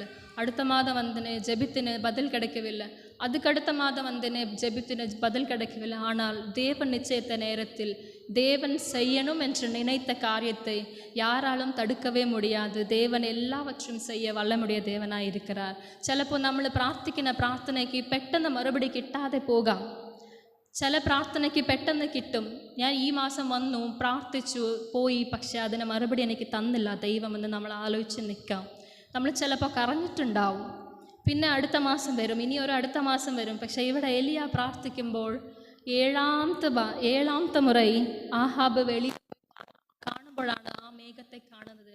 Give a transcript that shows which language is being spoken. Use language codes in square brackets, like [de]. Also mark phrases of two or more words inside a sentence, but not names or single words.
[ta] அடுத்த மாதம் வந்தேனே, ஜெபித்தேனே, பதில் கிடைக்கவில்லை. அதுக்கடுத்த மாதம் வந்தேனே, ஜெபித்தேனே, பதில் கிடைக்கவில்லை. ஆனால் தேவன் நிச்சயித்த நேரத்தில் தேவன் செய்யணும் என்று நினைத்த காரியத்தை யாராலும் தடுக்கவே முடியாது. தேவன் எல்லாவற்றையும் செய்ய വല്ലമുടിയ தேவனாய் இருக்கிறார். [ml] ചിലപ്പോൾ നമ്മൾ പ്രാർത്ഥിക്കുന്ന പ്രാർത്ഥനയ്ക്ക് പെട്ടെന്ന് മറുപടി കിട്ടാതെ പോകാം. ചില പ്രാർത്ഥനയ്ക്ക് പെട്ടെന്ന് കിട്ടും. ഞാൻ ഈ മാസം വന്നു, പ്രാർത്ഥിച്ചു, പോയി, പക്ഷേ അതിന് മറുപടി എനിക്ക് തന്നില്ല ദൈവമെന്ന് നമ്മൾ ആലോചിച്ച് നിൽക്കാം. നമ്മൾ ചിലപ്പോൾ കരഞ്ഞിട്ടുണ്ടാവും. പിന്നെ അടുത്ത മാസം വരും, ഇനി ഒരു അടുത്ത മാസം വരും. പക്ഷേ ഇവിടെ എലിയ പ്രാർത്ഥിക്കുമ്പോൾ 7ാമത്തെ മുறை ആഹാബ് വെളി കാണുമ്പോഴാണ് ആ മേഘത്തെ കാണുന്നത്.